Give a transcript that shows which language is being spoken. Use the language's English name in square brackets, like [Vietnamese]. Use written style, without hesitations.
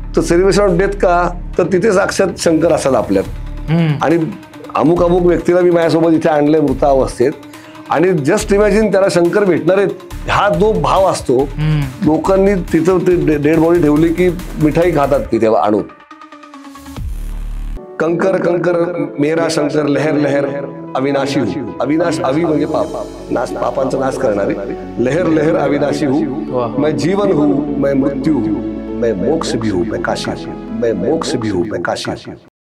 [Marathi] तर celebration of death का तर तिथे साक्षात शंकर असतात आपल्यात. आणि अमुक व्यक्तीला मी माझ्यासोबत इथे आणलंय मृतावस्थेत आणि जस्ट इमॅजिन त्याला शंकर भेटणार आहेत हा जो भाव असतो. लोकांनी तिथं डेड बॉडी ठेवली की मिठाई खातात तिथे आणून. [Hindi] कंकर कंकर मेरा शंकर लहर लहर अविनाशी हूँ. [Marathi] अविनाश अवि म्हणजे पाप नाश, पापांचा नाश करणारे. [Hindi] लहर लहर अविनाशी हूँ. मैं जीवन हूँ, मैं मृत्यू हूँ, मैं मोक्ष भी हूँ, मैं काशी हूँ, मैं मोक्ष भी हूँ, मैं काशी हूँ.